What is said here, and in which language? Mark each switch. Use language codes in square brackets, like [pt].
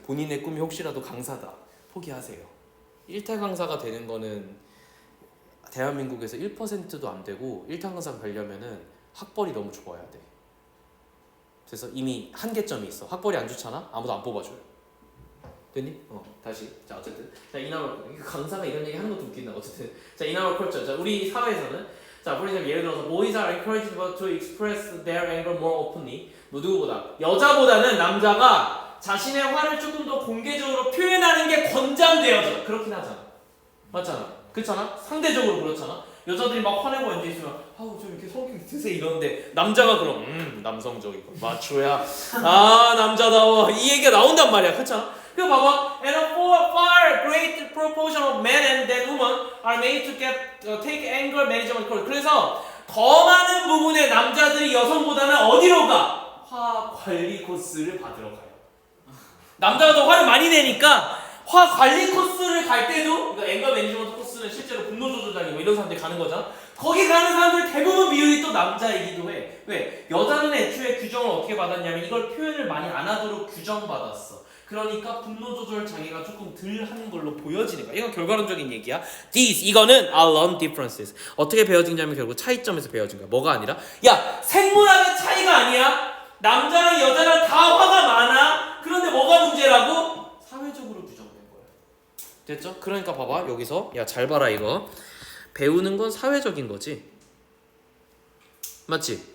[ko] 본인의 꿈이 혹시라도 강사다. 포기하세요. 1타 강사가 되는 거는 대한민국에서 1%도 안 되고 1타 강사가 되려면은 학벌이 너무 좋아야 돼. 그래서 이미 한계점이 있어. 학벌이 안 좋잖아? 아무도 안 뽑아줘요. 됐니? 다시. 자, 어쨌든. 자, 인아웃. 강사가 이런 얘기 하는 것도 웃긴다. 어쨌든. 자, 인아웃 컬처. 자, 우리 사회에서는 자, [en] for example, [ko] 예를 들어서 [en] boys are encouraged to express their anger more openly. [ko] 뭐 누구보다 여자보다는 남자가 자신의 화를 조금 더 공개적으로 표현하는 게 권장되어져. 그렇긴 하잖아. 맞잖아. 그렇잖아? 상대적으로 그렇잖아. 여자들이 막 화내고 앉아있으면 아우 좀 이렇게 성격이 드세 이러는데 남자가 그럼 남성적이고 마초야 남자다워 이 얘기가 나온단 말이야. 그렇잖아? 그 봐봐. [en] And a far great proportion of men than women are made to take anger management course. [ko] 그래서 더 많은 부분의 남자들이 여성보다는 어디로 가? 화 관리 코스를 받으러 가요. 남자가 더 화를 많이 내니까 화 관리 코스를 갈 때도 그러니까 앵거 매니지먼트 코스는 실제로 분노 조절장이 뭐 이런 사람들이 가는 거잖아. 거기 가는 사람들 대부분 비율이 또 남자이기도 해. 왜? 여자는 애초에 규정을 어떻게 받았냐면 이걸 표현을 많이 안 하도록 규정받았어. 그러니까 분노 조절 장애가 조금 덜 하는 걸로 보여지는 거야. 이건 결과론적인 얘기야. [en] These [ko] 이거는 [en] are learned differences. [ko] 어떻게 배워지냐면 결국 차이점에서 배워진 거야. 뭐가 아니라 야 생물학의 차이가 아니야. 남자랑 여자랑 다 화가 많아. 그런데 뭐가 문제라고? 사회적으로 규정된 거야. 됐죠? 그러니까 봐봐 여기서 야 잘 봐라 이거. 배우는 건 사회적인 거지. 맞지?